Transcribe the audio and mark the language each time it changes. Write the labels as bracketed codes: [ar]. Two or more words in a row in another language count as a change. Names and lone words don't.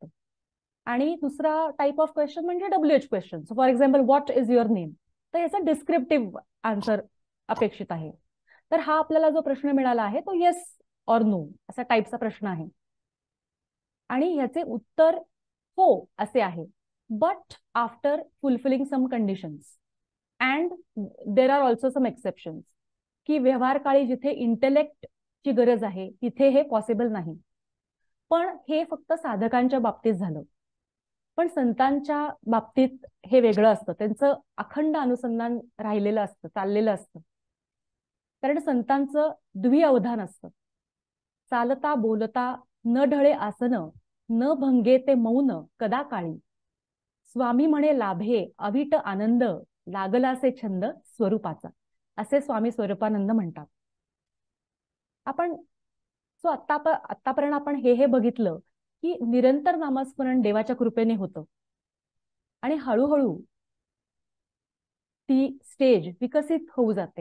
[mr] आणि दुसरा [en] type of question [mr] म्हणजे [en] WH question. so for example what is your name? [mr] तर याचा [en] descriptive answer [mr] अपेक्षित आहे. तर हा आपल्याला जो प्रश्न मिळाला आहे तो [en] yes or no [mr] असा टाईपचा प्रश्न आहे आणि ह्याचे उत्तर हो असे आहे. [en] but after fulfilling some conditions and there are also some exceptions, [mr] की व्यवहार काळी जिथे इंटेलेक्टची गरज आहे तिथे हे पॉसिबल नाही. पण हे फक्त साधकांच्या बाबतीत झालं. पण संतांच्या बाबतीत हे वेगळं असतं. त्यांचं अखंड अनुसंधान राहिलेलं असतं, चाललेलं असतं. कारण संतांचं द्विअवधान असतं. चालता बोलता न ढळे आसन, न भंगे ते मौन कदा काळी. स्वामी म्हणे लाभे अविट आनंद, लागलासे छंद स्वरूपाचा, असे स्वामी स्वरूपानंद म्हणतात. आपण आतापर्यंत आपण हे बघितलं की निरंतर नामस्मरण देवाच्या कृपेने होतं आणि हळूहळू ती स्टेज विकसित होऊ जाते.